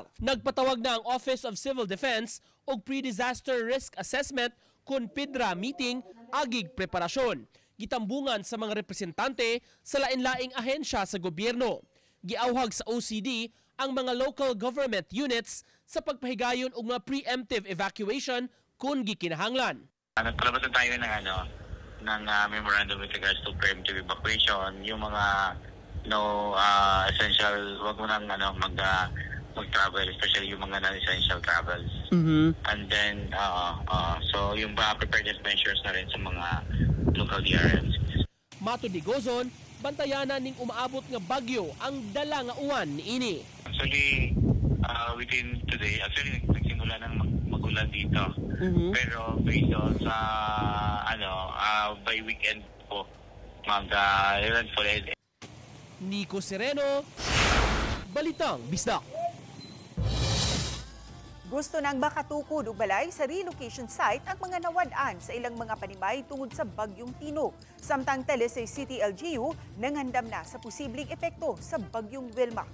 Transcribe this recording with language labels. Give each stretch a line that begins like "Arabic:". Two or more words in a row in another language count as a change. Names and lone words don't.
Cebuano: Nagpatawag na ang Office of Civil Defense og Pre-Disaster Risk Assessment kun PIDRA meeting agig preparasyon. Gitambungan sa mga representante sa lain-laing ahensya sa gobyerno. Giawhag sa OCD ang mga
English: local government units
Cebuano: sa pagpahigayon og mga
English: preemptive evacuation
Cebuano: kung gikinahanglan.
Filipino: Nagpalabas na tayo ng memorandum
English: with regards to preemptive evacuation,
Filipino: yung mga essential, wag mo nang mag-travel, especially yung mga
English: non-essential travels. And then so
Filipino: yung
English: preparedness measures
Filipino: na rin sa mga local DRMs.
Cebuano: Matod ni Gozon, bantayanan ning umaabot nga bagyo ang dala nga uwan niini.
English: Actually within today,
Filipino: actually nagsimula nang magulan dito. Pero
English: based on
Filipino: sa by weekend po mag-landfall.
Cebuano: Nico Sereno, Balitang Bisdak. Gusto nang makatukod og balay sa relocation site ang mga nawad-an sa ilang mga panimay tungod sa Bagyong Tino. Samtang Talisay City LGU nangandam na sa posibleng epekto sa Bagyong Wilma.